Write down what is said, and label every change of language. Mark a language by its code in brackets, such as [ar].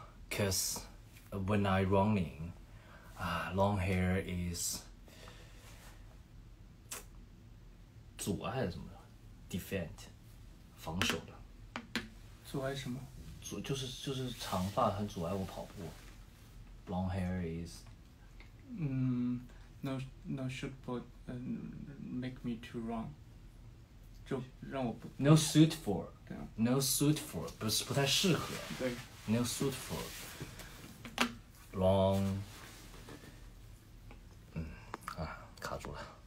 [en] Cause when I running, long hair is [zh] 阻碍什么的 [en] defend [zh] 防守的。阻碍什么？就是长发很阻碍我跑步。 [en] Long hair is no should for make me to run， [zh] 就让我不 [en] no suit for， [zh] 对啊 [en] no suit for [zh] 不太适合。对 [en] no suit for long， [zh] 卡住了。